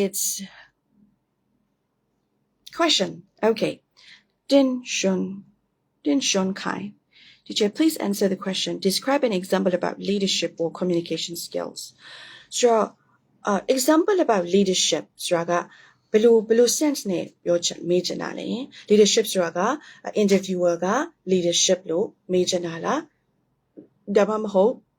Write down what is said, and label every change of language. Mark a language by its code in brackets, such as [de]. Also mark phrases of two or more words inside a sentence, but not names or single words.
[en] Right. Now it's Question. Okay. Din Shun Kai. Teacher, please answer the question. Describe an example about leadership or communication skills. So, example about leadership [my] ဆိုတာကဘယ်လို sense နဲ့ပြောမေးချင်တာလဲ leadership ဆိုတာက interviewer က leadership လို့မေးချင်တာလားဒါမှမဟုတ်